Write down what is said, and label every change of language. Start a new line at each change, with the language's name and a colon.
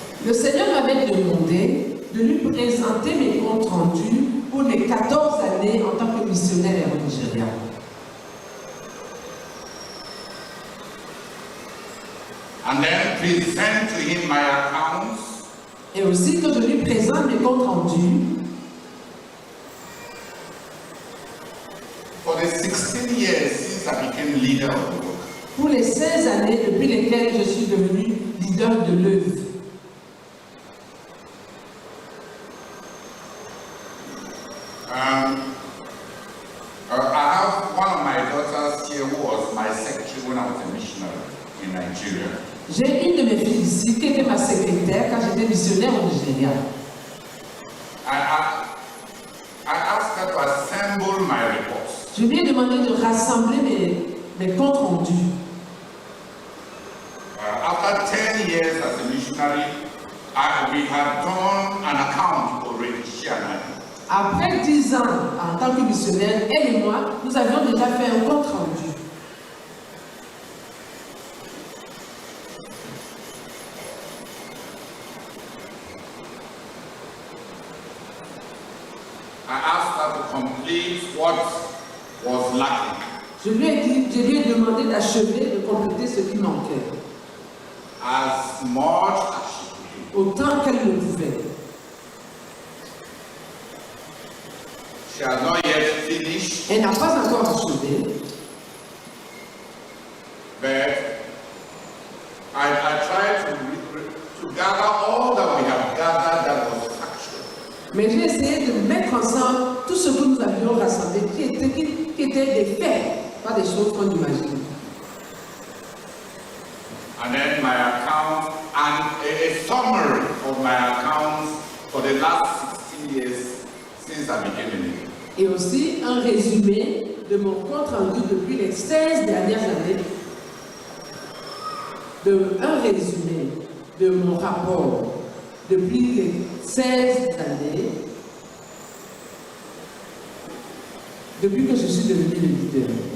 French: le Seigneur m'avait demandé de lui présenter mes comptes rendus pour mes 14 années en tant que missionnaire au Nigeria.
English: And then present to Him my accounts
French: Et aussi que je lui présente mes comptes rendus
English: for the 16 years since I became leader of the work.
French: pour les 16 années depuis lesquelles je suis devenu leader de l'œuvre.
English: I have one of my daughters here who was my secretary when I was a missionary in Nigeria.
French: J'ai une de mes filles ici qui était ma secrétaire quand j'étais missionnaire au Nigeria.
English: I asked her to assemble my reports.
French: Je lui ai demandé de rassembler mes comptes rendus.
English: After 10 years as a missionary, we had done an account already, she and I.
French: Après 10 ans en tant que missionnaire, elle et moi, nous avions déjà fait un compte rendu.
English: I asked her to complete what was lacking.
French: Je lui ai demandé d'achever, de compléter ce qui manquait,
English: As much as she could.
French: autant qu'elle le pouvait.
English: She has not yet finished,
French: Elle n'a pas encore achevé,
English: but I tried to gather all that we have gathered that was factual.
French: mais j'ai essayé de mettre ensemble tout ce que nous avions rassemblé, qui étaient des faits, pas des choses qu'on imagine.
English: And then my account and a summary of my accounts for the last 16 years since I became a leader.
French: Et aussi un résumé de mon compte rendu depuis les 16 dernières années, un résumé de mon rapport depuis les 16 années, depuis que je suis devenu le leader.